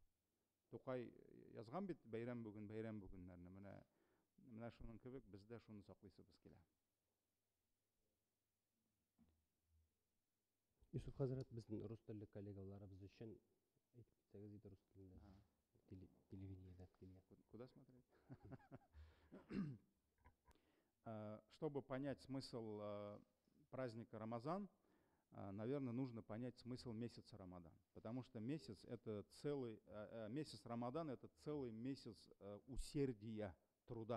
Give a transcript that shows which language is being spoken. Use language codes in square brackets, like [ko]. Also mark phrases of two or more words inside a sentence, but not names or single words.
[tt] Тукай язган бит бәйрәм бүгеннәрне, менә шуның кебек бездә шуны саклыйсыбыз килә. Юсуф хәзрәт, безнең рус телле коллегаларыбыз өчен әйтеп китсәгез иде рус телендә, телевидениедә килгән. [ru] Куда смотреть? Чтобы понять смысл праздника Рамазан, наверное, нужно понять смысл месяца Рамадан. Потому что месяц Рамадан — это целый месяц усердия, труда.